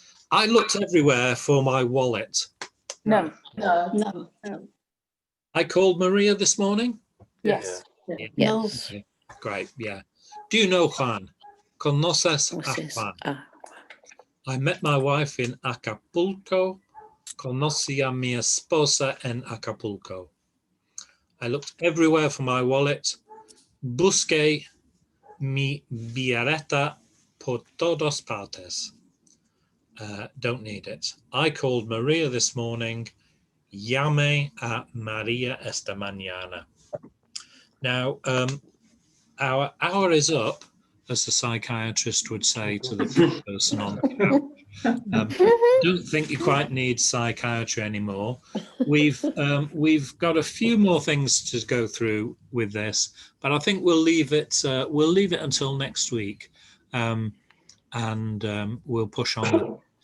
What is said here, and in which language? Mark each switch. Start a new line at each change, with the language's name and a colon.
English: I looked everywhere for my wallet. No. No. I called Maria this morning. Yes. Yeah. No. Okay. Great. Yeah. Do you know Juan?
Spanish: ¿Conoces a Juan?
English: I met my wife in Acapulco.
Spanish: Conocí a mi esposa en Acapulco.
English: I looked everywhere for my wallet.
Spanish: Busqué mi billeta por todas partes.
English: Don't need it. I called Maria this morning.
Spanish: Llamé a Maria esta mañana.
English: Now, our hour is up, as the psychiatrist would say to the person on the couch. Don't think you quite need psychiatry anymore. We've got a few more things to go through with this, but I think we'll leave it until next week, and we'll push on.